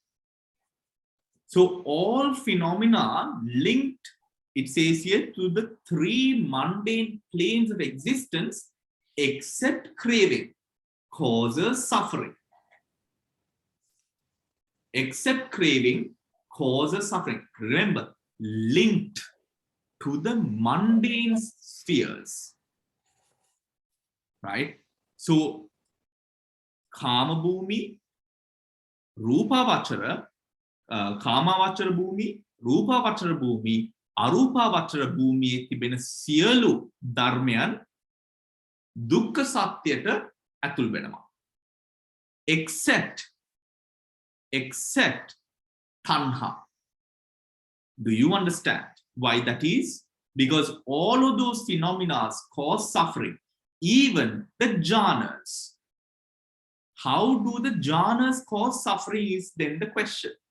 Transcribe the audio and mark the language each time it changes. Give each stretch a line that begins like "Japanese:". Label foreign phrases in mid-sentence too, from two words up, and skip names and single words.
English: So all phenomena linked, it says here, to the 3 mundane planes of existence, except craving, causes suffering. Except craving causes suffering. Remember, linked to the mundane spheres. Right? So,
Pali: Kama Bhumi, Rupa Vachara, Kama Vachara Bhumi, Rupa Vachara Bhumi, Arupa Vachara Bhumi,
Sinhala: තිබෙන සියලු ධර්මයන් දුක්ඛ සත්‍යයට ඇතුල් වෙනවා.
English: Except tanha. Do you understand why that is? Because all of those phenomena cause suffering, even the jhanas. How do the jhanas cause suffering is then the question.